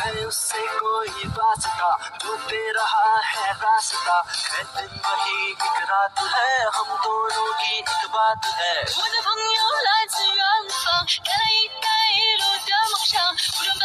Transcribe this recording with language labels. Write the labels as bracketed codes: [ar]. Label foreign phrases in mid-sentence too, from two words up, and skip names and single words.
[hi] तुझसे कोई वास्ता, तू दे रहा है रास्ता। है दिन वही एक रात है, हम दोनों की एक बात है。 [zh] 我的朋友来自远方，带来一带一路的梦想。